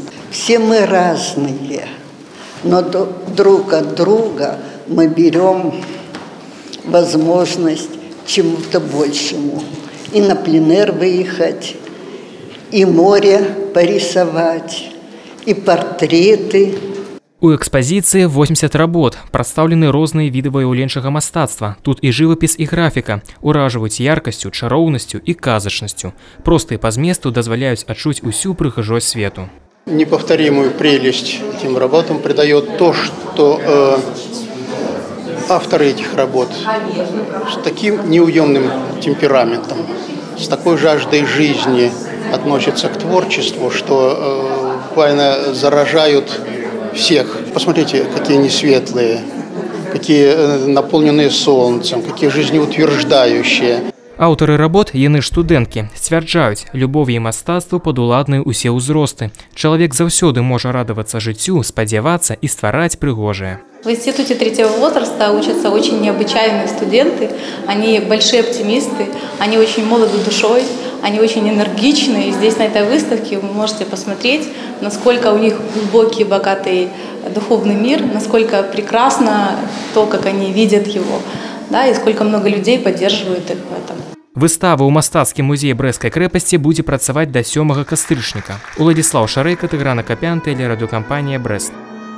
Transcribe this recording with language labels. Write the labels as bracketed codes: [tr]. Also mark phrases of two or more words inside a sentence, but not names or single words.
[ru] Все мы разные, но друг от друга мы берем возможность чему-то большему. И на пленэр выехать, и море порисовать, и портреты. [be] У экспазіцыі 80 работ, прадстаўлены розныя віды выяўленчага мастацтва. Тут і жывапіс, і графіка уражваюць яркасцю, чароўнасцю і казачнасцю. Простыя па зместу дазваляюць адчуць усю прыгажосць свету. [ru] Неповторимую прелесть этим работам придает то, что авторы этих работ с таким неуемным темпераментом, с такой жаждой жизни относятся к творчеству, что буквально заражают всех. Посмотрите, какие они светлые, какие наполненные солнцем, какие жизнеутверждающие. [be] Аўтары работ, яны ж студэнткі, сцвярджаюць, любові і мастацтву падуладныя ўсе ўзросты. Чалавек заўсёды можа радавацца жыццю, спадзявацца и ствараць прыгожае. [ru] В институте третьего возраста учатся очень необычайные студенты. Они большие оптимисты, они очень молоды душой, они очень энергичны. И здесь на этой выставке вы можете посмотреть, насколько у них глубокий, богатый духовный мир, насколько прекрасно то, как они видят его, да, и сколько много людей поддерживают их в этом. [be] Выстава ў мастацкім музеі Брэсцкай крэпасці будзе працаваць да 7 кастрычніка. Уладзіслаў Шарэйка, Тыгран Акапян, тэлерадыёкампанія «Брэст».